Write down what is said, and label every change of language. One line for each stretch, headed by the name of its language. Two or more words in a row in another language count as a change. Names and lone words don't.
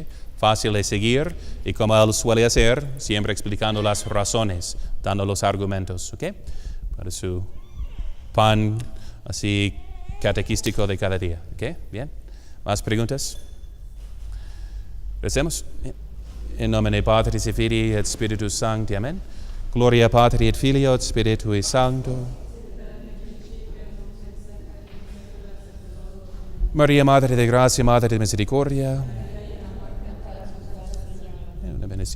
Spanish: Fácil de seguir, y como él suele hacer, siempre explicando las razones, dando los argumentos, ¿okay? Para su pan así catequístico de cada día, ¿ok? Bien. ¿Más preguntas? Recemos.
Latin: In nomine Patris et Filii et Spiritus Sancti. Amén. Gloria Patri et Filio et Spiritui Sancto.
Spanish: María, Madre de Gracia, Madre de Misericordia.
Italian: Una benedizione.